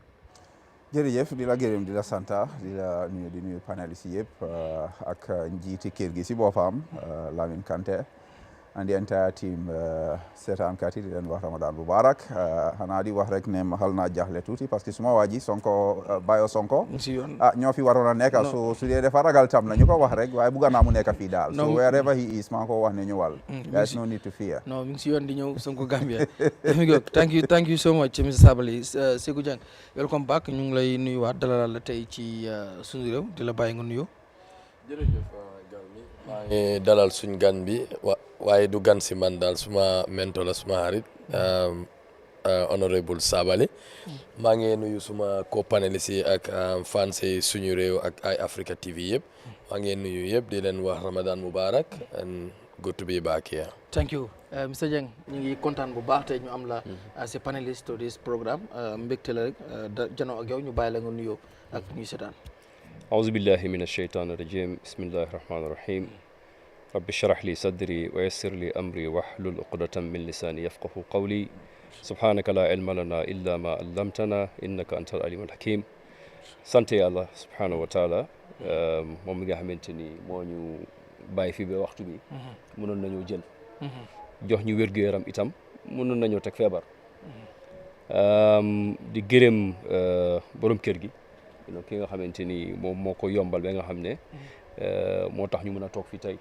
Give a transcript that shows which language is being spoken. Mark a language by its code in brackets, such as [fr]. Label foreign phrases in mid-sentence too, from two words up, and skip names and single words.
[wo] jërëjëf di la gërëm di la santa di la nuyu di nuyu paneliste yëpp ak njiiti kër gi si boppam Lamin Kanté [en] and the entire team [wo] seetaankat yi di leen wax [ar] رمضان مبارك [wo] xanaa di wax rek ne ma xal naa jaaxle tuuti [fr] parce que [wo] suma waa ji Sonko Bayo Sonko ñoo fi waroon a nekk su dee dafa ragal tam na ñu ko wax rek waaye bugga naa mu nekk fii daal [en] so wherever he is [wo] maa ko wax ne ñëwal [en] there's no need to fear [wo] non mi ngi si yoon di ñëw Sonko Gambia [en] thank you so much [wo] Mr Sabally Seeku Jeng [en] welcome back [wo] ñu ngi lay nuyuwaat dalal la tey ci suñu réew di la bàyyi nga nuyoo. jërëjëf gan mi maa ngi dalal suñ gan bi waaye du gan si man daal suma mento la suma xarit honorable Sabally maa ngi nuyu suma co-panéliste yi ak fans yi suñu réew ak Eyeafrica TV yëpp maa ngi nuyu yëpp di leen wax [ar] رمضان مبارك [en] and good to be back here. Thank you [wo] Mr Jeng ñu ngi kontaan bu baax tey ñu am la [en] as a panelist to this programme [wo] mbégte la rek janoo ak yow ñu bàyyi la nga nuyoo ak ñuy seetaan. [ar] أعوذ بالله من الشيطان الرجيم بسم الله الرحمن الرحيم رب اشرح لي صدري ويسر لي أمري واحلل عقدة من لساني يفقه قولي سبحانك لا علم لنا إلا ما علمتنا إنك أنت العليم الحكيم [wo] sant Yàlla [ar] سبحانه وتعالى [wo] moom mi nga xamante ni moo ñu bàyyi fi ba waxtu bi mënoon nañoo jël jox ñu wér-gu-yaram itam mënoon nañoo teg feebar di gërëm borom kër gi ki nga xamante ni moom moo ko yombal ba nga xam ne moo tax ñu mën a toog fii tey